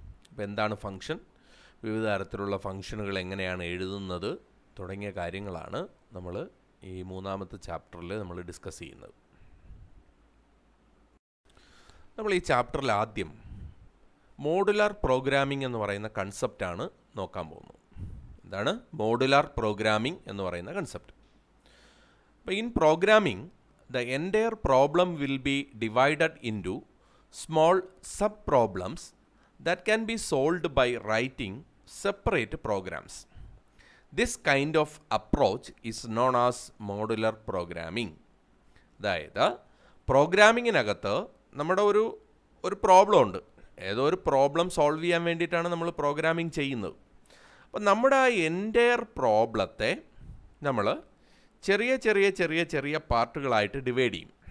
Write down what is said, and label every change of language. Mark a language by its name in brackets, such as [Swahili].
[Malayalam] അപ്പോൾ എന്താണ് ഫങ്ഷൻ, വിവിധ തരത്തിലുള്ള ഫങ്ഷനുകൾ എങ്ങനെയാണ് എഴുതുന്നത് തുടങ്ങിയ കാര്യങ്ങളാണ് നമ്മൾ ഈ മൂന്നാമത്തെ ചാപ്റ്ററിൽ നമ്മൾ ഡിസ്കസ് ചെയ്യുന്നത്. നമ്മൾ ഈ ചാപ്റ്ററിൽ ആദ്യം മോഡുലാർ പ്രോഗ്രാമിംഗ് എന്ന് പറയുന്ന കൺസെപ്റ്റാണ് നോക്കാൻ പോകുന്നത്. എന്താണ് മോഡുലാർ പ്രോഗ്രാമിംഗ് എന്ന് പറയുന്ന കൺസെപ്റ്റ്? [English] അപ്പോൾ in programming the entire problem will be divided into small sub problems that can be solved by writing separate programs. This kind of approach is known as modular programming. [Malayalam] അതായത് പ്രോഗ്രാമിങ്ങിനകത്ത് നമ്മുടെ ഒരു problem ഉണ്ട്. ഏതോ ഒരു problem solve ചെയ്യാൻ വേണ്ടിയിട്ടാണ് നമ്മൾ programming ചെയ്യുന്നത്. അപ്പം നമ്മുടെ ആ എൻ്റയർ പ്രോബ്ലത്തെ നമ്മൾ ചെറിയ ചെറിയ ചെറിയ ചെറിയ പാർട്ടുകളായിട്ട് ഡിവൈഡ് ചെയ്യും.